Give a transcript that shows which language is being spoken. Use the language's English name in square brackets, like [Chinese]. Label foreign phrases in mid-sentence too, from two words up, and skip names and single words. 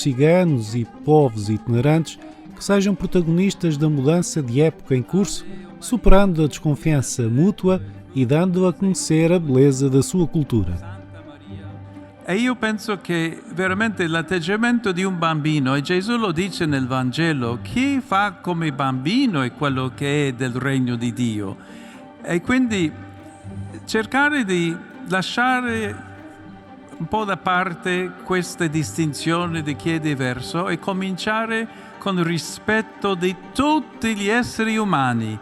[Portuguese] Ciganos e povos itinerantes que sejam protagonistas da mudança de época em curso, superando a desconfiança mútua e dando a conhecer a beleza da sua cultura. [Italian] E io penso che veramente l'atteggiamento di un bambino, e Gesù lo dice nel Vangelo, chi fa come bambino è quello che è del regno di Dio. E quindi cercare di lasciare un po' da parte queste distinzioni di chi è diverso e cominciare con il rispetto di tutti gli esseri umani.